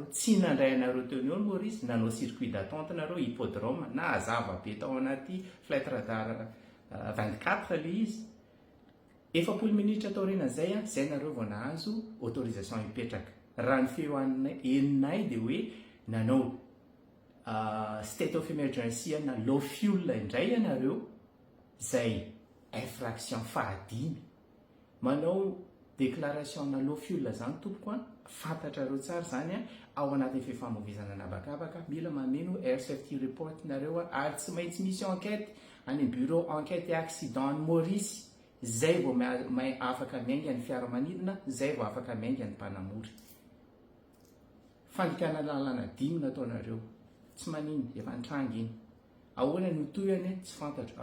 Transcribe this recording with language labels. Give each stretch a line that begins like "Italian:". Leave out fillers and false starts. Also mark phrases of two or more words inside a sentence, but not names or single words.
Malagasy: Tsy nandray anareo teo ny Maorisy, nanao
French: circuit d'attente
Malagasy: nareo, hippodrome na hazava be tao anaty flight radar 24 ilay izy. 40 minitra tao aorianan'izay izay nareo vao nahazo autorisation hipetraka. Raha ny feo heninay dia hoe nanao
English: state of emergency
Malagasy: na
English: low fuel
Malagasy: indray ianareo izay infraction fahadimy. Manao déclaration na
English: low fuel
Malagasy: zany tompoko fantatrareo tsara zany ao anatin'ny fifamoivoizana anabakabaka. Mila mameno
English: air safety report
Malagasy: nareo ary tsy maintsy misy enquête any
French: bureau enquête et accident
Malagasy: ny Maorisy. Zay vao afaka miainga ny fiaramanidina, zay vao afaka miainga ny mpanamory. Fandikana lalàna 5 nataonareo. Tsy manino, efa nitranga iny. Ahoana ny toyany tsy fantatro.